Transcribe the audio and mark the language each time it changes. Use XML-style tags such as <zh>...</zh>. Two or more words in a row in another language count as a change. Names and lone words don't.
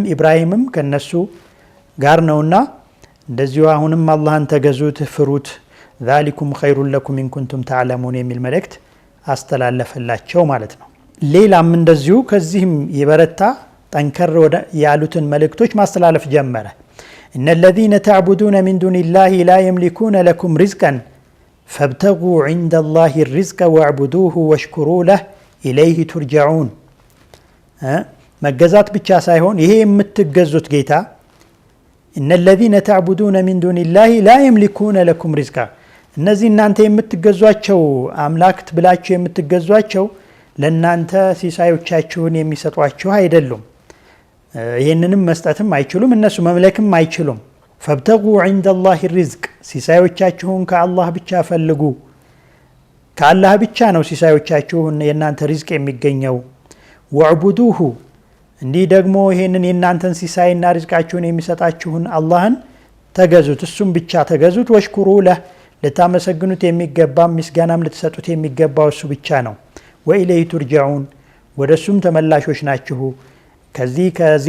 <am>ኢብራሂምም ከነሱ ጋር ነውና እንደዚሁ አሁንም አላህን ተገዙት ፍሩት</am> <ar>ذلكم خير لكم إن كنتم تعلمون</ar> <am>የሚል መልእክት አስተላለፈላቸው ማለት ነው። ሌላም እንደዚሁ ከዚህም የበረታ ጠንከር ያሉትን መልእክቶች ማስተላለፍ ጀመረ። እነ</am> <ar>الذين تعبدون من دون الله لا يملكون لكم رزقا فابتغوا عند الله الرزق واعبدوه واشكروا له إليه ترجعون</ar> <am>መገዛት ብቻ ሳይሆን ይሄ የምትገዙት ጌታ እነ</am> <ar>الذين تعبدون من دون الله لا يملكون لكم رزقا</ar> <am>እነዚህ እናንተ የምትገዟቸው አምላክት ብላችሁ የምትገዟቸው ለናንተ ሲሳዮቻችሁን የሚሰጧችሁ አይደሉም። ይሄንንም መስጠትም አይችሉም፣ እነሱ መምለክም አይችሉም። ፈብተጉ</am> <ar>عند الله الرزق</ar> <am>ሲሳዮቻችሁን ከአላህ ብቻ ፈልጉ። ከአላህ ብቻ ነው ሲሳዮቻችሁን የናንተ ሪዝቅ የሚገኘው። ወዕቡዱሁ እንዲህ ደግሞ ይሄንን የናንተን ሲሳይና ሪዝቃችሁን የሚሰጣችሁን አላህን ተገዙት፣ እሱም ብቻ ተገዙት።</am> <ar>واشكروا له</ar> <am>ልታመሰግኑት የሚገባ ምስጋናም ልትሰጡት የሚገባው እሱ ብቻ ነው።</am> <ar>وإليه ترجعون</ar> <am>ወደሱም ተመላሾች ናችሁ። ከዚህ</am>